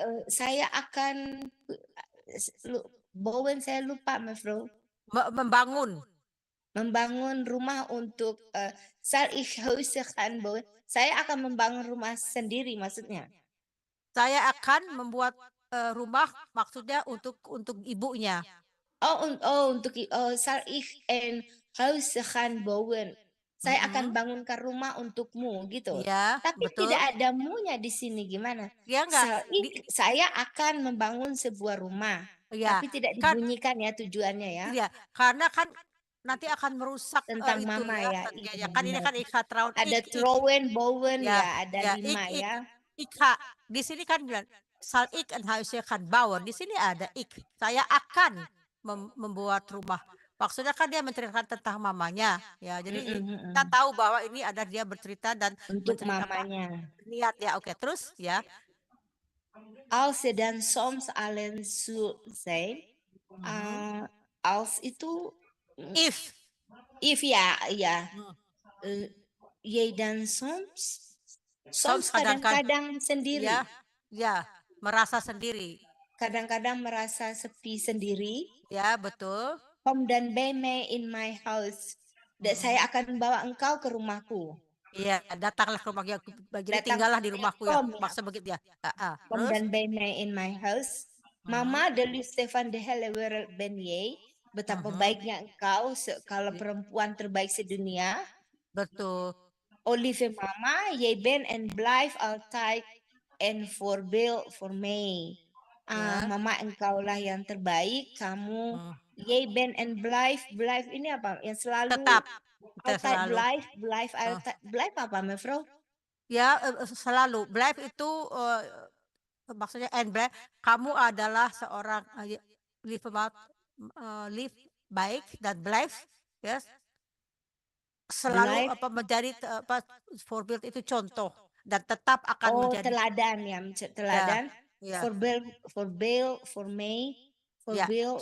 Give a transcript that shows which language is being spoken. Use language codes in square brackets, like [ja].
[id] saya akan bouwen, saya lupa mevrouw. Membangun rumah untuk [nl] zal ik huizen gaan bouwen. [id] Saya akan membangun rumah sendiri maksudnya. Saya akan membuat rumah maksudnya untuk ibunya. [nl] Untuk zal ik een huis gaan bouwen. [id] Saya akan bangunkan rumah untukmu gitu. Ya, Tapi betul. tidak ada mu-nya di sini gimana? Ya enggak. Saya akan membangun sebuah rumah. Ya, Tapi tidak kan, dibunyikan ya tujuannya ya. Iya, karena kan nanti akan merusak Tentang itu mama ya. ya. Kan ini kan ikha traun. Ada trouwen, bouwen Ya, ya, ada ya, 5 ya. Ikha. Di sini kan bilang [nl] sal ik en huisje kan bouwen. [id] Di sini ada ik. Saya akan membuat rumah. Maksudnya kan dia menceritakan tentang mamanya ya. Jadi kita tahu bahwa ini ada dia bercerita dan Untuk mamanya. Niat ya. Oke, terus ya. [nl] als dan soms alleen zult zijn. [id] Als itu [en] If. [id] if ya, ya. Hmm. [nl] Jij dan soms [id] Soms kadang-kadang, kadang-kadang sendiri. ya, merasa sendiri. Kadang-kadang merasa sepi sendiri. Ya, betul. [nl] Kom dan bij mij in [en] my house. [id] Saya akan bawa engkau ke rumahku. Iya, datanglah ke rumah aku. Jadi Datang- tinggallah di rumahku ya. Kom, ya. Maksud begitu ya. [nl] Kom [id] Terus? [nl] dan bij mij in my house. Mama, de liefste van de hele wereld ben jij. [id] Betapa baiknya engkau kalau perempuan terbaik sedunia. Betul. [nl] O lieve mama, jij bent en blijft altijd een voorbeeld voor mij. [id] Ya. Mama, engkaulah yang terbaik. Kamu, [nl] jij bent en blijft [id] ini apa? Yang selalu Tetap. Kita [nl] altijd [id] selalu. [nl] blijf altijd. Blijf apa, mevrouw? [id] Ya, selalu. Blijf itu maksudnya and blijf. Kamu adalah seorang live baik dan blijf. Yes. Selalu [nl] Blijf. [id] menjadi voorbeeld itu contoh dan tetap akan menjadi Teladan ya, teladan. ya. [nl] Voorbeeld voor mij. Voorbeeld